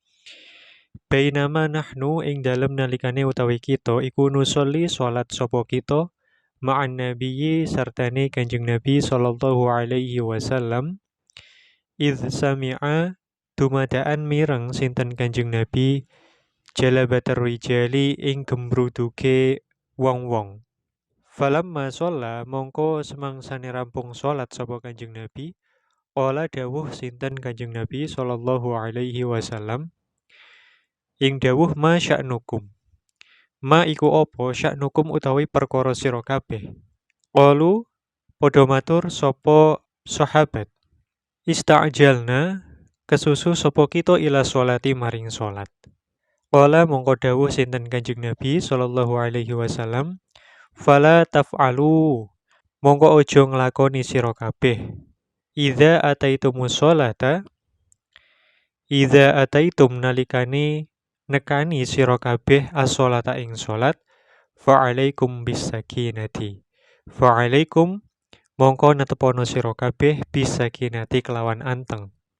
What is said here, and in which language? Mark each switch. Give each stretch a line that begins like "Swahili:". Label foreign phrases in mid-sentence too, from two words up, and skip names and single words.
Arabic: bainama nahnu
Javanese: ing dalem nalikane utawi kita iku nusolli salat sapa kita
Arabic: ma'an nabiyyi
Javanese: sartane Kanjeng Nabi
Arabic: sallallahu alaihi wasallam, idz sami'a
Javanese: dumadaan mireng sinten Kanjeng Nabi
Arabic: jalabatar rijali
Javanese: ing gembruduke wong-wong.
Arabic: Falamma sholla
Javanese: mongko semangsane rampung sholat sapa Kanjeng Nabi, qala dawuh sinten Kanjeng Nabi
Arabic: sallallahu alaihi wasallam,
Javanese: ing dawuh
Arabic: ma sya'nukum.
Javanese: Ma iku apa sya'nukum utawi perkara sira kabeh. Qalu padha matur sapa sahabat, ista'jalna kesusu sapa kita
Arabic: ila sholati
Javanese: maring sholat. Qala mongko dawuh sinten Kanjeng Nabi
Arabic: sallallahu alaihi wasallam, fala taf'alu
Javanese: mongko ojo nglakoni sira kabeh.
Arabic: Idza ataitum
Javanese: nalikane nekani sira kabeh as-sholata ing salat,
Arabic: fa'alaikum bis-sakinati.
Javanese: Fa'alaikum mongko netepono sira kabeh bis-sakinati kelawan anteng.